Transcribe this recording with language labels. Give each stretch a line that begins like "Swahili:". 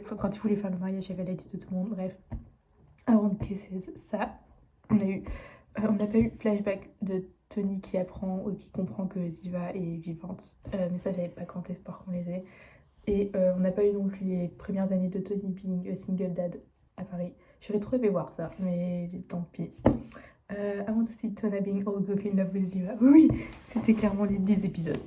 French: Enfin, quand ils voulaient faire le mariage, il y avait la liste de tout le monde, bref. Avant de Kisses, ça, on a eu. On n'a pas eu flashback de Tony qui apprend ou qui comprend que Ziva est vivante. Mais ça, j'avais pas grand espoir qu'on les ait. Et on n'a pas eu non plus les premières années de Tony
English: being a single dad
French: à Paris. J'aurais trop aimé voir ça, mais tant pis.
English: I want to see Tona being all goofy in love with Ziva.
French: Oui, c'était clairement les 10 épisodes.